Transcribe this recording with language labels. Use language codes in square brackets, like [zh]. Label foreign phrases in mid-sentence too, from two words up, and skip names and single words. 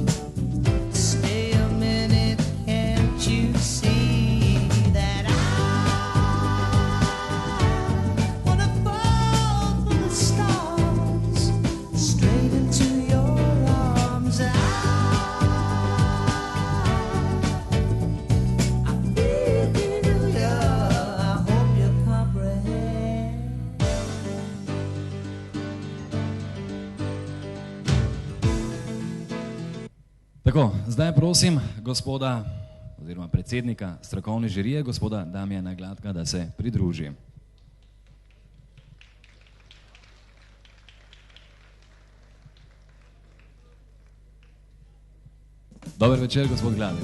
[en] Stay a minute, can't you see that I wanna fall from the stars straight into your arms? I feel you, I hope you comprehend. [sl] Tako, zdaj prosim gospoda oziroma predsednika strokovne žirije, gospoda Damjana Gladka, da se pridruži. Dober večer, gospod Gladek.